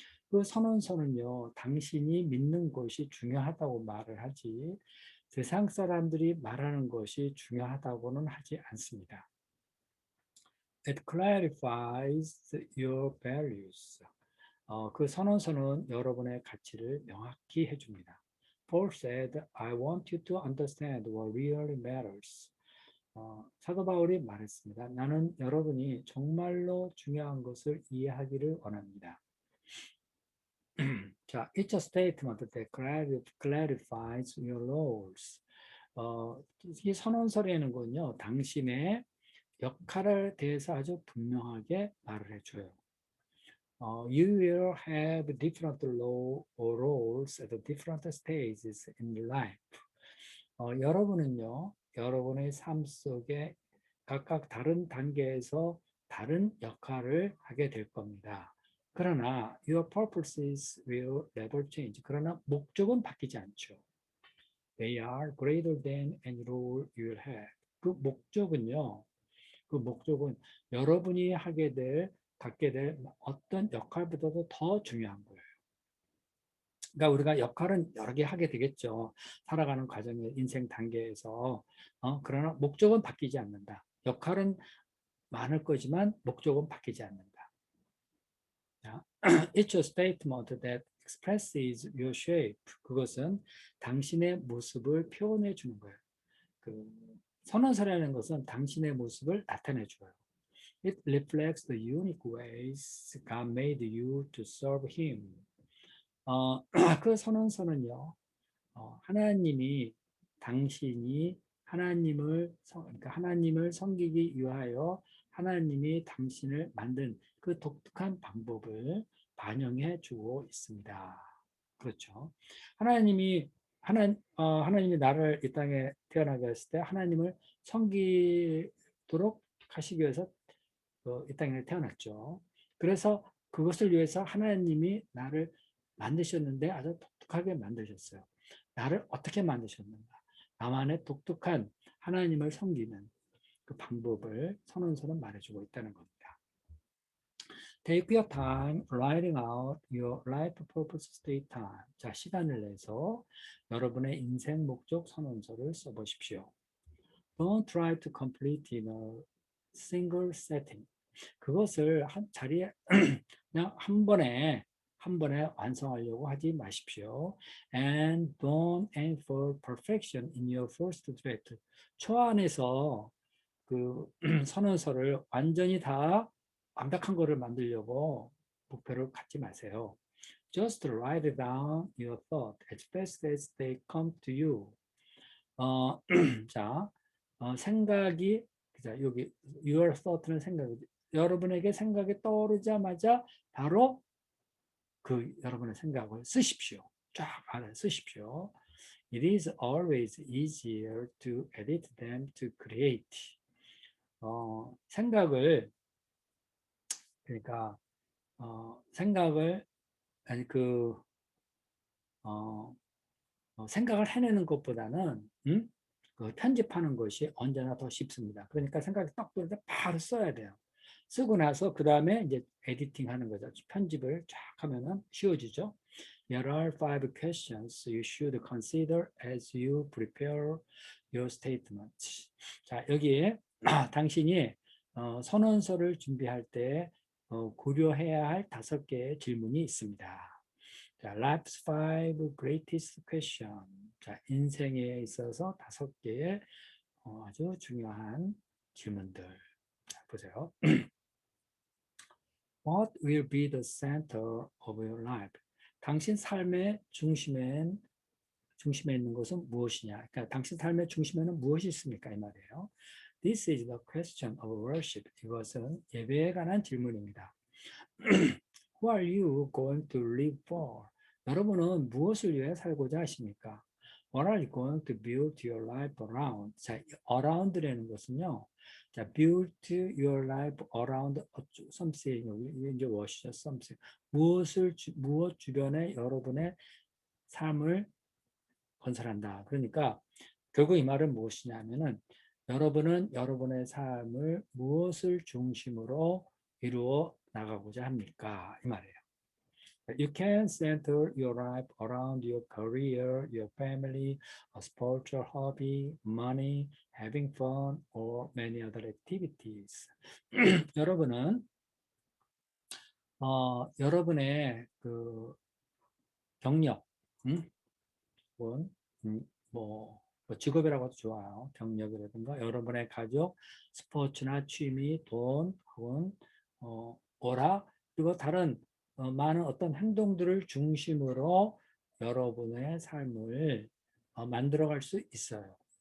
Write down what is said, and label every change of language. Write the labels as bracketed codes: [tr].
[ko] 그 선언서는요, 당신이 믿는 것이 중요하다고 말을 하지, 세상 사람들이 말하는 것이 중요하다고는 하지 않습니다. [en] It clarifies your values. [ko] 그 선언서는 여러분의 가치를 명확히 해줍니다. [en] Paul said, I want you to understand what really matters. [ko] 사도 바울이 말했습니다. 나는 여러분이 정말로 중요한 것을 이해하기를 원합니다. [en] 자, it's a statement that clarifies your roles. [ko] 이 선언서라는 건요, 당신의 역할에 대해서 아주 분명하게 말을 해줘요. [en] You will have different roles at different stages in life. [ko] 여러분은요, 여러분의 삶 속에 각각 다른 단계에서 다른 역할을 하게 될 겁니다. 그러나 [en] your purposes will never change. [ko] 그러나 목적은 바뀌지 않죠. [en] They are greater than any role you will have. [ko] 그 목적은요, 그 목적은 여러분이 갖게 될 어떤 역할보다도 더 중요한 거예요. 그러니까 우리가 역할은 여러 개 하게 되겠죠. 살아가는 과정의 인생 단계에서. 그러나 목적은 바뀌지 않는다. 역할은 많을 거지만 목적은 바뀌지 않는다. [en] It's a statement that expresses your shape. [ko] 그것은 당신의 모습을 표현해 주는 거예요. 그 선언서라는 것은 당신의 모습을 나타내 줘요. [en] It reflects the unique ways God made you to serve Him. [ko] 그 선언서는요, 하나님이 당신이 그러니까 하나님을 섬기기 위하여 하나님이 당신을 만든 그 독특한 방법을 반영해 주고 있습니다. 그렇죠. 하나님이 나를 이 땅에 태어나게 했을 때 하나님을 섬기도록 하시기 위해서 이 땅에 태어났죠. 그래서 그것을 위해서 하나님이 나를 만드셨는데 아주 독특하게 만드셨어요. 나를 어떻게 만드셨는가? 나만의 독특한 하나님을 섬기는 그 방법을 선언서는 말해주고 있다는 겁니다. [en] Take your time writing out your life purpose statement. [ko] 자, 시간을 내서 여러분의 인생 목적 선언서를 써보십시오. [en] Don't try to complete in a single setting. [ko] 그것을 한 자리에 그냥 한 번에 완성하려고 하지 마십시오. [en] And don't aim for perfection in your first draft. [ko] 초안에서 그 선언서를 완전히 다 완벽한 거를 만들려고 목표를 갖지 마세요. [en] Just write down your thought as best as they come to you. [ko] 자, 생각이 자, 여기 [en] your thought [ko] 는 생각이 여러분에게 생각이 떠오르자마자 바로 그 여러분의 생각을 쓰십시오. 쫙 안에 쓰십시오. [en] It is always easier to edit than to create. [ko] 생각을 그러니까 생각을 아니 어, 생각을 해내는 것보다는 그 편집하는 것이 언제나 더 쉽습니다. 그러니까 생각이 딱 들어서 바로 써야 돼요. 쓰고 나서 그 다음에 이제 에디팅 하는 거죠. 편집을 쫙 하면은 쉬워지죠. [en] There are 5 questions you should consider as you prepare your statement. [ko] 자, 여기에 당신이 선언서를 준비할 때 고려해야 할 5개의 질문이 있습니다. [en] 자, Life's 5 Greatest Question. [ko] 자, 인생에 있어서 5개의 아주 중요한 질문들. 자, 보세요. [en] What will be the center of your life? [ko] 당신 삶의 중심에 있는 것은 무엇이냐? 그러니까 당신 삶의 중심에는 무엇이 있습니까? 이 말이에요. [en] This is the question of worship. [ko] 이것은 예배에 관한 질문입니다. [en] Who are you going to live for? [ko] 여러분은 무엇을 위해 살고자 하십니까? [en] What are you going to build your life around? [ko] 자, around라는 것은요. [en] 자, build your life around something. [ko] 이제 무엇이죠? something. 무엇 주변에 여러분의 삶을 건설한다. 그러니까 결국 이 말은 무엇이냐면은 여러분은 여러분의 삶을 무엇을 중심으로 이루어 나가고자 합니까? 이 말이에요. [en] You can center your life around your career, your family, a spiritual hobby, money, having fun, or many other activities. [ko] 여러분은 여러분의 그 경력, 혹은 뭐 직업이라고 해도 좋아요. 경력이라든가 여러분의 가족, 스포츠나 취미, 돈, 혹은 오락, 그리고 다른 많은 어떤 행동들을 중심으로 여러분의 삶을 만들어갈 수 있어요.